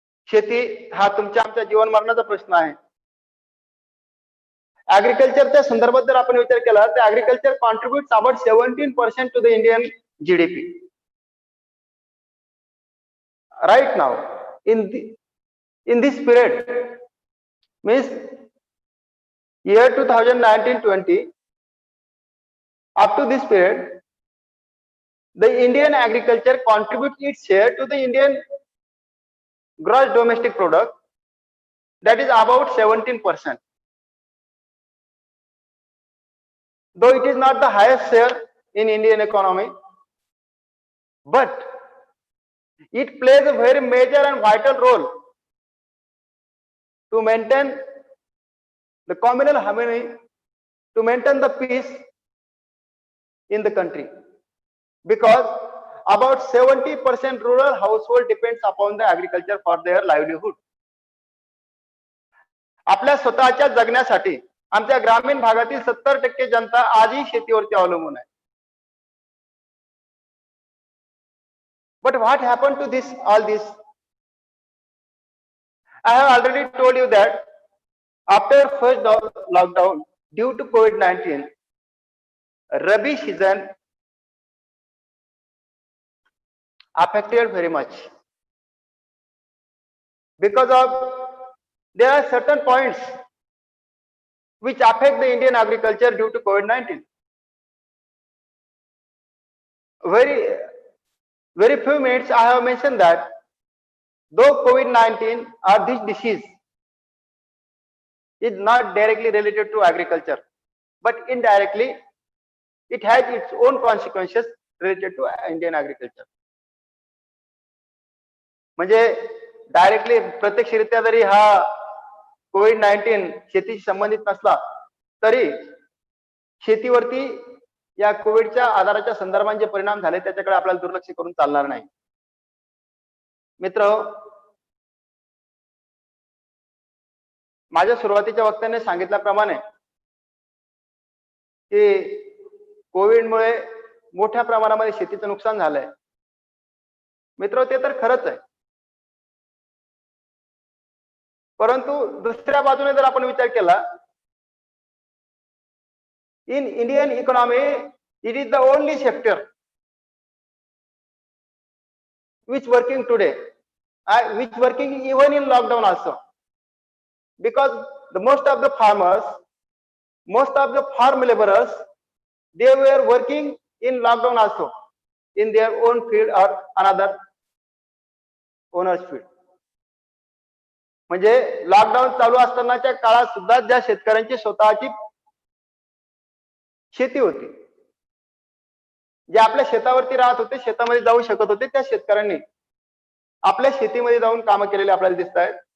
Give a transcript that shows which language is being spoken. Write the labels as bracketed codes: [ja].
[mr] शेती हा तुमच्या आमच्या जीवन मरणाचा प्रश्न आहे. ऍग्रिकल्चरच्या संदर्भात जर आपण विचार केला तर [en] Agriculture contributes about 17% to the Indian GDP right now. in this period means year 2019-20 up to this period the Indian agriculture contributes its share to the Indian gross domestic product, that is about 17%. Though it is not the highest share in Indian economy, but it plays a very major and vital role to maintain the communal harmony, to maintain the peace in the country, because about 70% rural household depends upon the agriculture for their livelihood. [mr] आपल्या स्वतःच्या जगण्यासाठी आमच्या ग्रामीण भागातील 70% जनता आजही शेतीवरती अवलंबून आहे. [en] But what happened to all this? I have already told you that after first lockdown due to COVID-19, Rabi season affected very much because of there are certain points which affect the Indian agriculture due to COVID-19. very few minutes I have mentioned that though COVID-19 or this disease is not directly related to agriculture, but indirectly it has its own consequences related to Indian agriculture. [mr] म्हणजे directly प्रत्यक्षरित्या जरी हा कोविड-19 शेतीशी संबंधित नसला तरी शेतीवरती या कोविडच्या आजाराच्या संदर्भात जे परिणाम झाले त्याच्याकडे आपल्याला दुर्लक्ष करून चालणार नाही. मित्र, माझ्या सुरुवातीच्या वक्त्याने सांगितल्याप्रमाणे की कोविडमुळे मोठ्या प्रमाणामध्ये शेतीचं नुकसान झालंय. मित्र, ते तर खरंच आहे, परंतु दुसऱ्या बाजूने जर आपण विचार केला, [en] in Indian economy it is the only sector which working today, which working even in lockdown also, because the most of the farmers, most of the farm laborers, they were working in lockdown also in their own field or another owner's field. [mr] म्हणजे lockdown चालू असतानाच्या काळात सुद्धा ज्या शेतकऱ्यांची स्वतःची शेती होती, जे आपल्या शेतावरती राहत होते, शेतामध्ये जाऊ शकत होते, त्या शेतकऱ्यांनी आपल्या शेतीमध्ये जाऊन कामं केलेले आपल्याला दिसत आहेत.